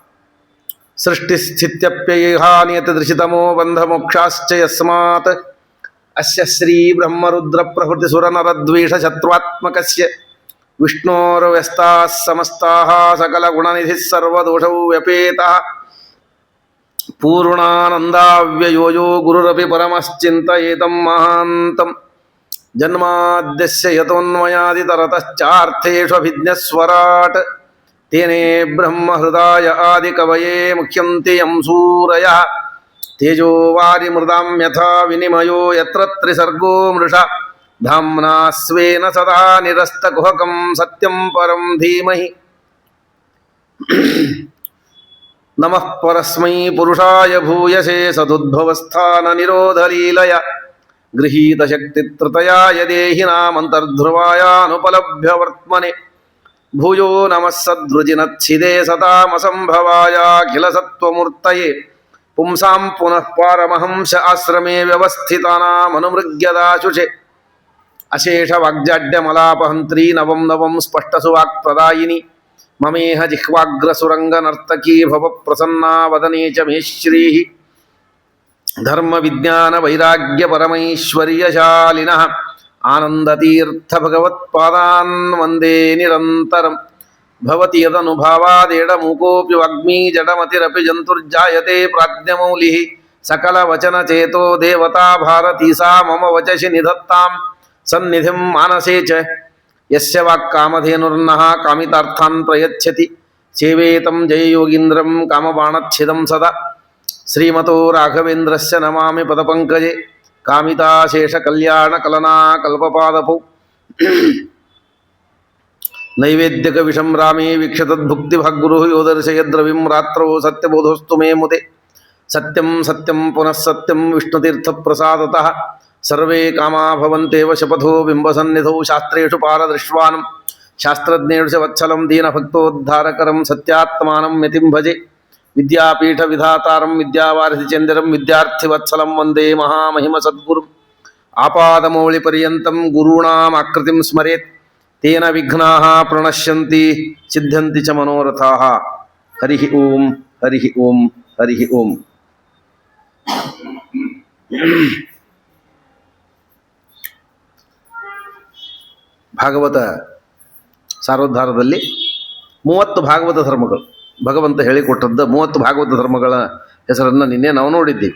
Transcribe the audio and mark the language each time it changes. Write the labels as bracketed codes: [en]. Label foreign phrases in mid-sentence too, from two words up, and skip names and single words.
[sa] ಸೃಷ್ಟಿಸ್ಥಿತ್ಯಪ್ಯಯೇಹಾನಿಯತದೃಶಿತಮೋ ಬಂಧಮೋಕ್ಷಾಶ್ಚ ಯಸ್ಮಾತ್ ಅಸ್ಯ ಶ್ರೀ ಬ್ರಹ್ಮರುದ್ರ ಪ್ರಭೃತಿ ಸುರನರದ್ವೇಷ ಶತ್ರುತ್ಮಕಸ್ಯ ವಿಷ್ಣೋರ್ವ್ಯಸ್ತಾಃ ಸಮಸ್ತಾಃ ಸಕಲಗುಣನಿಧಿಃ ಸರ್ವದೋಷೌ ವ್ಯಪೇತಃ ಪೂರ್ಣಾನಂದಾವ್ಯಯೋ ಗುರುರಪಿ ಪರಮಶ್ಚಿಂತಯೇತಂ ಮಹಾಂತಂ ಜನ್ಮಾದ್ಯಸ್ಯ ಯತೋನ್ಮಯಾದಿತರತಶ್ಚಾರ್ಥೇಷ್ವಭಿಜ್ಞಸ್ವರಾಟ್ ತೇನೇ ಬ್ರಹ್ಮಹೃದಾಯ ಆದಿಕವಯೇ ಮುಖ್ಯಂತಿ ಯಂ ಸೂರಯಃ ತೇಜೋ ವಾರಿಮೃದಾಂ ಯಥಾ ವಿನಿಮಯೋ ಯತ್ರ ತ್ರಿಸರ್ಗೋ ಮೃಷಾ ಧಾಮ್ನಾ ಸ್ವೇನ ಸದಾ ನಿರಸ್ತಕುಹಕಂ ಸತ್ಯಂ ಪರಂ ಧೀಮಹಿ. ನಮಃ ಪರಸ್ಮೈ ಪುರುಷಾಯ ಭೂಯಸೇ ಸದುದ್ಭವಸ್ಥಾನ ನಿರೋಧಲೀಲಯ ಗೃಹೀತಶಕ್ತಿತ್ರತಯಾಯ ದೇಹಿನಾಮಂತರ್ಧ್ರುವಾಯಾನುಪಲಭ್ಯವರ್ತ್ಮನೆ ಭೂಯೋ ನಮಃ ಸದ್ವೃಜಿನಚ್ಛಿದೆ ಸತಾಮಸಂಭವಾಯಾಖಿಲ ಸತ್ವಮೂರ್ತಯೇ ಪುಂಸಾಂ ಪುನಃ ಪಾರಮಹಂಸ ಆಶ್ರಮೇ ವ್ಯವಸ್ಥಿತಾನಾಮನುಮೃಗ್ಯದಾಶುಷೆ ಅಶೇಷ ವಾಗ್ಜಾಡ್ಯಮಲಾಪಹಂತ್ರೀ ನವಂ ನವಂ ಸ್ಪಷ್ಟಸುವಾಕ್ಪ್ರದಾಯಿನಿ ಮಮೇಹ ಜಿಹ್ವಾಗ್ರಸುರಂಗನರ್ತಕೀ ಭವ ಪ್ರಸನ್ನಾ ವದನೆ ಚ ಮೇ ಶ್ರೀಃ ಧರ್ಮ ವಿಜ್ಞಾನ ವೈರಾಗ್ಯ ಪರಮೈಶ್ವರ್ಯಶಾಲಿನಃ ಆನಂದತೀರ್ಥ ಭಗವತ್ಪಾದಾನ್ ವಂದೇ ನಿರಂತರಂ. ಭವತಿ ಯದನುಭಾವಾದೇಡಮೂಕೋऽಪಿ ವಾಗ್ಮೀ ಜಡಮತಿರಪಿ ಜಂತುರ್ಜಾಯತೆ ಪ್ರಾಜ್ಞಮೌಲಿಃ ಸಕಲವಚನಚೇತೋ ದೇವತಾ ಭಾರತೀ ಸಾ ಮಮ ವಚಸಿ ನಿಧತ್ತಾಂ ಸನ್ನಿಧಿಂ ಮಾನಸೇ ಚ. ಯಸ್ಯ ವಾಕ್ಕಾಮಧೇನುರ್ನಃ ಕಾಮಿತಾರ್ಥಾನ್ ಪ್ರಯಚ್ಛತಿ ಸೇವೇತಂ ಜಯಯೋಗೀಂದ್ರಂ ಕಾಮಬಾಣಚ್ಛಿದಂ ಸದಾ. ಶ್ರೀಮತೋ ರಾಘವೇಂದ್ರಸ್ಯ ನಮಾಮಿ ಪದಪಂಕಜೆ ಕಾಮಿತಾಶೇಷಕಲ್ಯಾಣಕಲನಾ ಕಲ್ಪಪಾದಪೌ. ನೈವೇದ್ಯಕವಿಷಂ ರಾಮೇ ವೀಕ್ಷತದ್ಭುಕ್ತಿಭಾಗ್ಗುರುಃ ಯೋ ದರ್ಶಯದ್ರವಿಂ ರಾತ್ರೌ ಸತ್ಯಬೋಧೋಸ್ತು ಮೇ ಮುದೆ. ಸತ್ಯಂ ಸತ್ಯಂ ಪುನಃ ಸತ್ಯಂ ವಿಷ್ಣುತೀರ್ಥಪ್ರಸಾದತಃ ಸರ್ವೇ ಕಾಮಾ ಭವಂತೇವ ಶಪಥೋ ಬಿಂಬಸನ್ನಿಧೌ. ಶಾಸ್ತ್ರೇಷು ಪಾರದೃಶ್ವಾನಂ ಶಾಸ್ತ್ರಜ್ಞೇಷು ವತ್ಸಲಂ ದೀನಭಕ್ತೋದ್ಧಾರಕರಂ ಸತ್ಯಾತ್ಮಾನಂ ಯತಿಂ ಭಜೆ. ವಿದ್ಯಾಪೀಠ ವಿಧಾತಾರಂ ವಿದ್ಯಾವಾರಿಧಿಚಂದಿರಂ ವಿದ್ಯಾರ್ಥಿವತ್ಸಲಂ ವಂದೇ ಮಹಾಮಹಿಮ ಸದ್ಗುರುಂ. ಆಪಾದಮೌಳಿಪರ್ಯಂತಂ ಗುರುಣಾಂ ಆಕೃತಿಂ ಸ್ಮರೇತ್ ತೇನ ವಿಘ್ನಾಃ ಪ್ರಣಶ್ಯಂತಿ ಸಿದ್ಧ್ಯಂತಿ ಚ ಮನೋರಥಾಃ. ಹರಿ ಓಂ ಹರಿ ಓಂ ಹರಿ ಓಂ. [kn] ಭಾಗವತ ಸಾರೋದ್ಧಾರದಲ್ಲಿ 30 ಭಾಗವತ ಧರ್ಮಗಳು ಭಗವಂತ ಹೇಳಿಕೊಟ್ಟದ್ದು 30 ಭಾಗವತ ಧರ್ಮಗಳ ಹೆಸರನ್ನು ನಿನ್ನೆ ನಾವು ನೋಡಿದ್ದೀವಿ.